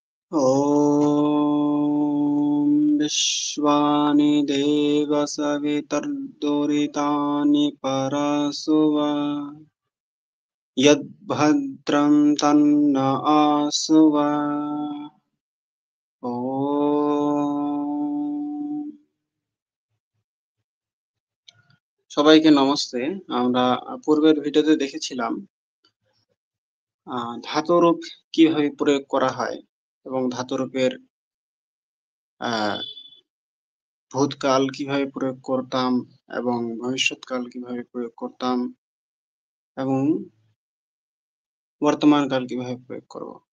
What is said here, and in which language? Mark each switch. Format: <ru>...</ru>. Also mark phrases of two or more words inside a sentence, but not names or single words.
<sa>ॐ विश्वानि देवसवितर्दुरितानि परशुव यद्भद्रं तन्न आशुव।</sa> <bn>ॐ সবাইকে নমস্তে। আমরা পূর্বের ভিডিওতে দেখেছিলাম ধাতুরূপ কিভাবে প্রয়োগ করা হয় এবং ধাতুরূপের ভূতকাল কিভাবে প্রয়োগ করতাম এবং ভবিষ্যৎকাল কিভাবে প্রয়োগ করতাম এবং বর্তমান কাল কিভাবে প্রয়োগ করব।</bn>